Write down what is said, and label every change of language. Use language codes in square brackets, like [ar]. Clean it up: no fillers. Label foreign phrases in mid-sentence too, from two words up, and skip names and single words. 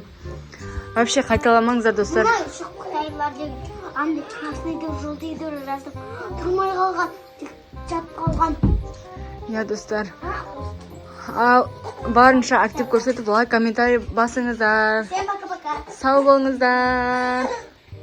[kk] Вообще қайталамаңыздар, достар. Андай красный деп, желтый деп жазып тұрмай қалған, жатып қалған. Я, достар. Барынша актив көрсетіп, лайк, комментарий басыңыздар. [ru] Всем пока-пока. [kk] Сау болыңыздар.